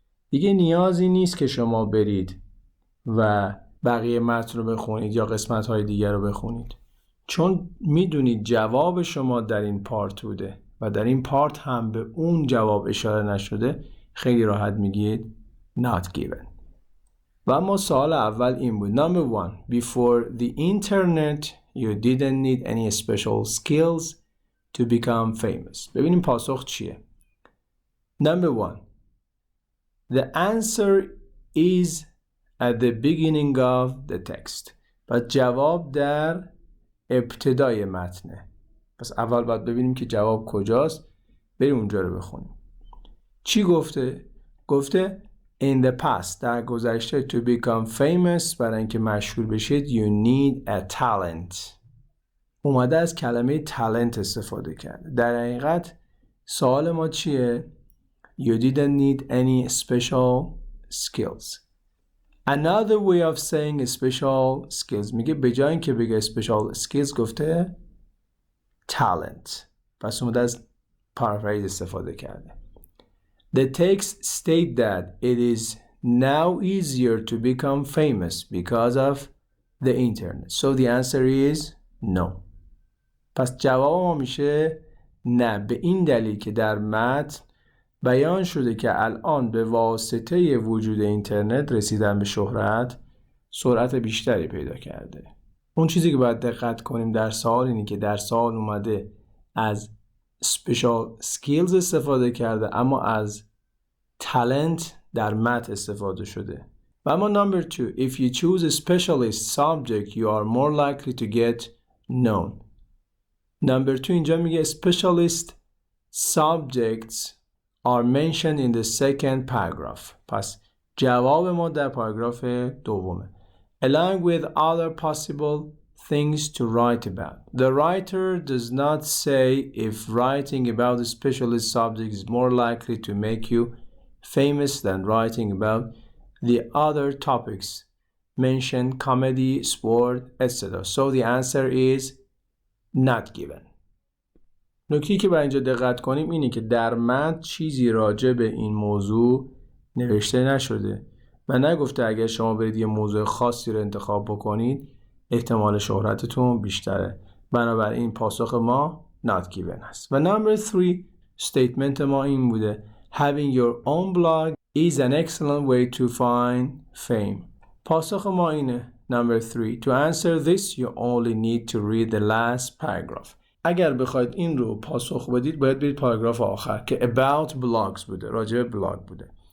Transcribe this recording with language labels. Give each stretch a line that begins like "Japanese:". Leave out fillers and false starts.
Persian: دیگه نیازی نیست که شما برید و بقیه متن رو بخونید یا قسمت‌های دیگر رو بخونید، چون میدونید جواب شما در این پارت بوده و در این پارت هم به اون جواب اشاره نشده، خیلی راحت میگید
English: not given.
Persian: و اما سوال اول این بود.
English: Number 1. Before the internet you didn't need any special skills to become famous.
Persian: ببینیم پاسخ چیه.
English: Number 1. The answer is at the beginning of the text.
Persian: پس جواب در ابتدای متنه. پس اول باید ببینیم که جواب کجاست، بریم اونجا رو بخونیم. چی گفته؟ گفته
English: in the past،
Persian: در گذشته
English: to become famous،
Persian: برای اینکه مشهور بشید
English: you need a talent.
Persian: اومده از کلمه talent استفاده کرده. در حقیقت سوال ما چیه؟
English: You didn't need any special skills. Another way of saying special skills،
Persian: میگه به جای اینکه بگه
English: special skills
Persian: گفته
English: talent.
Persian: پس اومده از paraphrase استفاده کرده.
English: The text state that it is now easier to become famous because of the internet. So the answer is no.
Persian: پس جواب ما میشه نه، به این دلیل که در متن بیان شده که الان به واسطه وجود اینترنت رسیدن به شهرت سرعت بیشتری پیدا کرده. اون چیزی که باید دقت کنیم در سوال اینه که در سوال اومده از special skills استفاده کرده، اما از talent در متن استفاده شده. و اما
English: number 2. If you choose a specialist subject you are more likely to get known. Number 2
Persian: اینجا میگه
English: specialist subjects are mentioned in the second paragraph.
Persian: پس جواب ما در پاراگراف دومه.
English: Along with other possible things to write about. The writer does not say if writing about a specialist subject is more likely to make you famous than writing about the other topics mentioned, comedy, sport, etc. So the answer is not given.
Persian: نکته‌ای که باید اینجا دقت کنیم اینه که در متن چیزی راجع به این موضوع نوشته نشده و نگفته اگر شما برید یه موضوع خاصی رو انتخاب بکنید احتمال شهرتتون بیشتره. بنابراین پاسخ ما
English: not given
Persian: است.
English: و number 3 statement
Persian: ما این بوده
English: having your own blog is an excellent way to find fame.
Persian: پاسخ ما اینه number 3.
English: To answer this you only need to read the last paragraph.
Persian: اگر بخواید این رو پاسخ بدید باید برید پاراگراف آخر که
English: about blogs
Persian: بوده، راجع به بلاگ بوده.